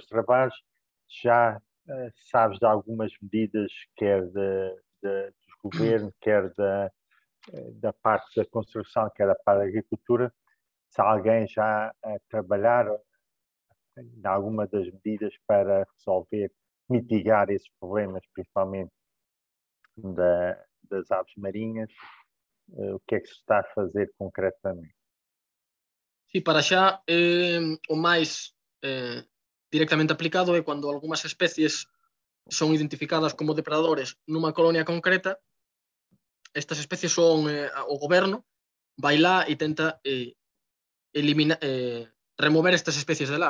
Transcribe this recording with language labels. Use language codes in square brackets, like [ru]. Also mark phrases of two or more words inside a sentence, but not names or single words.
[pt] trabalhos já sabes de algumas medidas, quer dos governos, quer da parte da construção, quer da parte da agricultura, se alguém já trabalhar em alguma das medidas para resolver, mitigar esses problemas, principalmente das aves marinhas, o que é que se está a fazer concretamente? [gl] Sí, para xa o máis directamente aplicado é cando algunhas especies son identificadas como depredadores nunha colonia concreta. Estas especies son o goberno vai lá e tenta remover estas especies de lá.